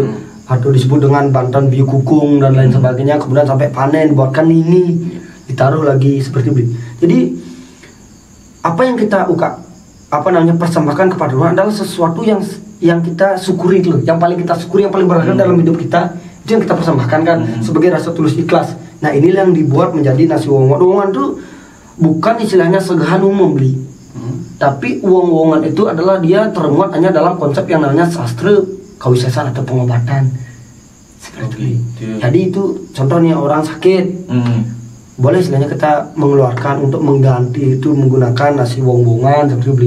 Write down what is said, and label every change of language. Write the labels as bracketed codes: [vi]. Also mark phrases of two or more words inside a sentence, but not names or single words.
[id] Atau disebut dengan bantan biu kukung dan lain sebagainya, kemudian sampai panen buatkan ini ditaruh lagi seperti itu. Jadi apa yang kita persembahkan kepada Tuhan adalah sesuatu yang kita syukuri loh, yang paling kita syukuri, yang paling berharga dalam hidup kita, itu yang kita persembahkan kan sebagai rasa tulus ikhlas. Nah inilah yang dibuat menjadi nasi wong-wongan. Wong-wongan itu bukan istilahnya segahan umum beli, tapi wong-wongan itu adalah dia termuat hanya dalam konsep yang namanya sastra kawisesan atau pengobatan seperti itu. Jadi itu contohnya orang sakit, boleh istilahnya kita mengeluarkan untuk mengganti itu menggunakan nasi wong-wongan seperti beli